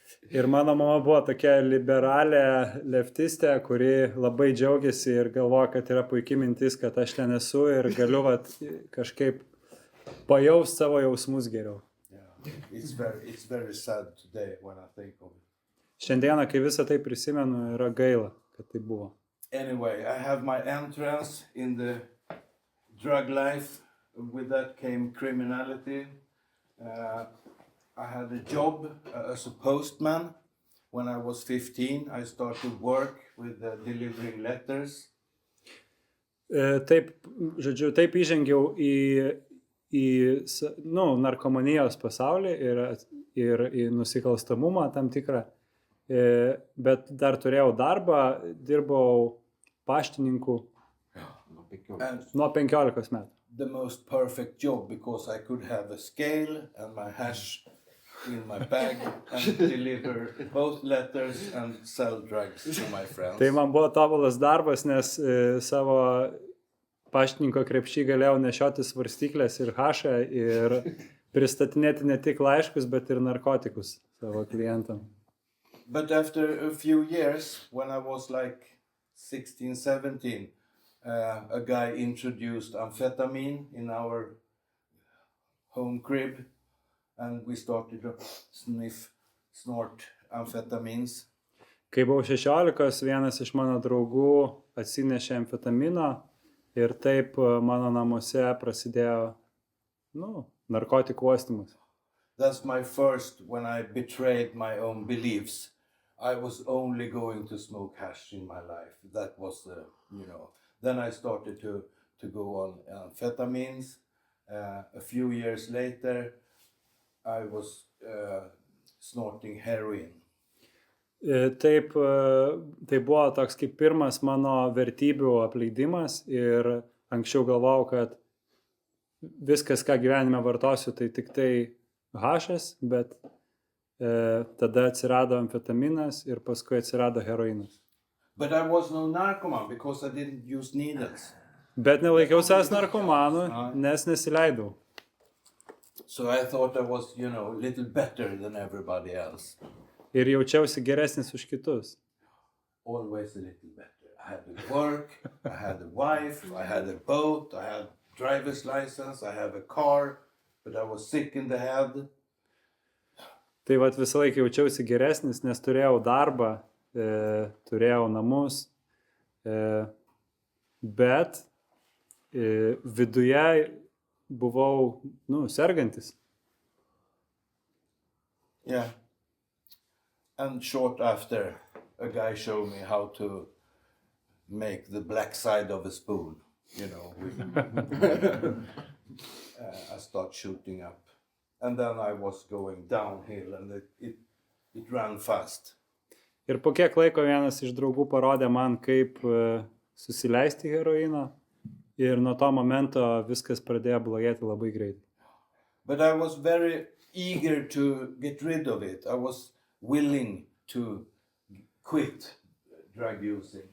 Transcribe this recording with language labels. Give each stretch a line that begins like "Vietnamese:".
Lithuanian: Ir mano mama buvo tokia liberalė leftistė, kuri labai džiaugiasi ir galvoja, kad yra puikia mintis, kad aš ten esu ir galiu kažkaip pajaust savo jausmus geriau.
English: Yeah. It's very sad today when I think of it.
Lithuanian: Šiandieną, kai visą tai prisimenu, yra gaila, kad tai buvo.
English: Anyway, I have my entrance in the drug life. With that came criminality. I had a job as a postman. When I was 15, I started work with delivering letters.
Lithuanian: Taip, žodžiu, taip įžengiau į narkomanijos pasaulį ir į nusikalstamumą tam tikrą. Bet dar turėjau darbą, dirbau paštininku nuo 15 metų.
English: The most perfect job because I could have a scale and my hash in my bag and deliver both letters and sell drugs to my friends.
Lithuanian: Tai man buvo tobulas darbas, nes savo paštininko krepšį galėjau nešioti svarstyklės ir hašą ir pristatinėti ne tik laiškus, bet ir narkotikus savo klientam.
English: But after a few years, when I was like 16, 17, a guy introduced amphetamine in our home crib, and we started to snort amphetamines.
Lithuanian: Kai buvau 16, vienas iš mano draugų atsinešė amfetamino ir taip mano namuose prasidėjo, narkotikų uostymas.
English: That's my first, when I betrayed my own beliefs. I was only going to smoke hash in my life. That was, Then I started to go on amphetamines. A few years later, I was snorting heroin.
Lithuanian: Taip, tai buvo toks kaip pirmas mano vertybių apleidimas ir anksčiau galvojau, kad viskas, ką gyvenime vartosiu, tai tik tai hašas, bet tada atsirado amfetaminas ir paskui atsirado heroinas.
English: But I was no narcoman because I didn't use needles.
Lithuanian: Bet nelaikiau savęs narkomanu, nes nesileidau.
English: So I thought I was, a little better than everybody else.
Lithuanian: Ir jaučiausi geresnis už kitus.
English: Always a little better. I had a work, I had a wife, I had a boat, I had driver's license, I have a car, but I was sick in the head.
Lithuanian: Tai visą laiką jaučiausi geresnis, nes turėjau darbą, turėjau namus, bet viduje buvau, sergantis.
English: Yeah, And short after, a guy showed me how to make the black side of a spoon. You know, I start shooting up, and then I was going downhill, and it ran fast.
Lithuanian: Ir po kiek laiko vienas iš draugų parodė man, kaip susileisti heroiną. Ir nuo to momento viskas pradėjo blogėti labai greitai.
English: But I was very eager to get rid of it. I was willing to quit drug using.